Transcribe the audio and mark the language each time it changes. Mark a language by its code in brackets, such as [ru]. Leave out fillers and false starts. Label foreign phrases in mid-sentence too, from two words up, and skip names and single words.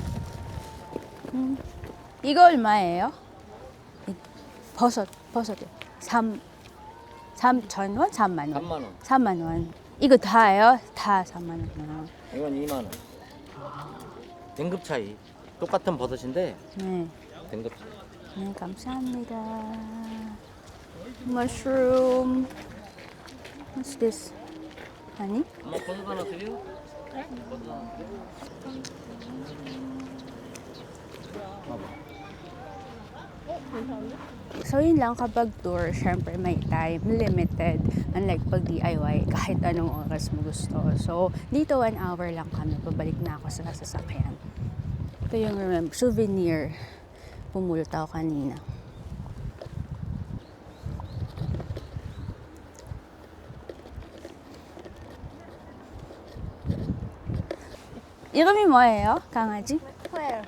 [ko] 이거 얼마예요? 버섯이요. 3,000원? 3만 원. 3만 원. 3만 원. 이거 다예요? 다 3만 원. 이건 2만 원. 등급 차이. 똑같은 버섯인데 네. 등급 차이. 네, 감사합니다. [en] Mushroom. What's this? [ko] 아니? 엄마 버섯 하나 드려? [tl] So yun lang, kapag tour, syempre may time, limited. Unlike pag DIY, kahit anong oras mo gusto. So dito 1 hour lang kami, pabalik na ako sa sasakyan. Ito yung souvenir. Pumulot ako kanina. [ko] 이름이 뭐예요? 강아지? Claire.